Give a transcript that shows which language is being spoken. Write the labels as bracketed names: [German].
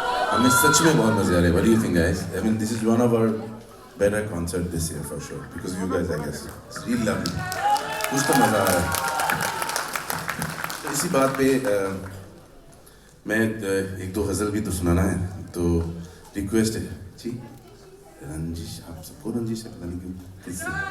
[Hindi] हमें सच में बहुत मजे आ रहे हैं। [English] What do you think, guys? I mean, this is one of our better concert this year for sure because you guys, I guess, it's really lovely. [Hindi] कुछ तो मजा आ रहा है। तो इसी बात पे मैं एक दो गजल भी तो सुनाना है, तो रिक्वेस्ट है जी। रंजिश, आप सबको रंजिश है, पता नहीं क्यों किससे।